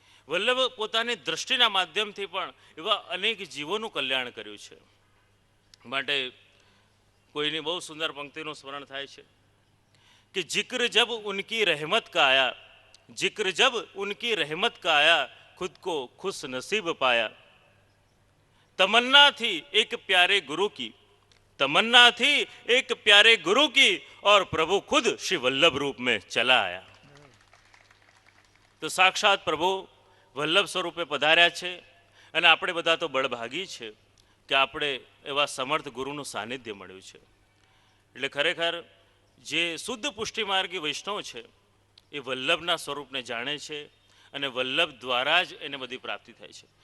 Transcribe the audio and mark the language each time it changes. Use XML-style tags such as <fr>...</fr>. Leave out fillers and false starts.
<gu>વલ્લભ પોતાની દૃષ્ટિના માધ્યમથી પણ એવા અનેક જીવોનું કલ્યાણ કર્યું છે. માટે કોઈની બહુ સુંદર પંક્તિનું સ્મરણ થાય છે કે</gu> <hi>જિક્ર જબ ઉનકી રહેમત કા આયા, જિક્ર જબ ઉનકી રહેમત કા આયા, खुद को खुश नसीब पाया. तमन्ना थी एक प्यारे गुरु की, तमन्ना थी एक प्यारे गुरु की और प्रभु खुद श्री वल्लभ रूप में चला आया.</hi> <gu>તો સાક્ષાત પ્રભુ વલ્લભ સ્વરૂપે પધાર્યા છે અને આપણે બધા તો બળભાગી છે કે આપણે એવા સમર્થ ગુરુનું સાનિધ્ય મળ્યું છે. એટલે ખરેખર જે શુદ્ધ પુષ્ટિમાર્ગી વૈષ્ણવ છે એ વલ્લભના સ્વરૂપને જાણે છે અને વલ્લભ દ્વારા જ એને બધી પ્રાપ્તિ થાય છે.</gu>